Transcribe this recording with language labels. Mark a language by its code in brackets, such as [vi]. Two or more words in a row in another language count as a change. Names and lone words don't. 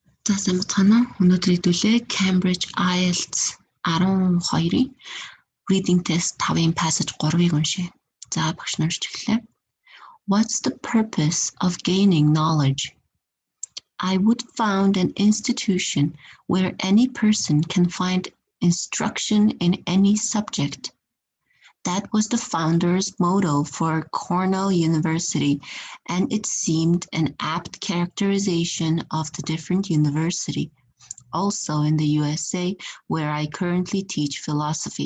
[mn] За сайн бацгаана уу? Өнөөдөр хэдүүлээ Cambridge IELTS 12-ийн [en] reading test [mn] 5-ын passage 3-ыг уншъя. За багш нь уншиж эхэллээ. [en] What's the purpose of gaining knowledge? I would found an institution where any person can find instruction in any subject. That was the founder's motto for Cornell University, and it seemed an apt characterization of the different university, also in the USA, where I currently teach philosophy.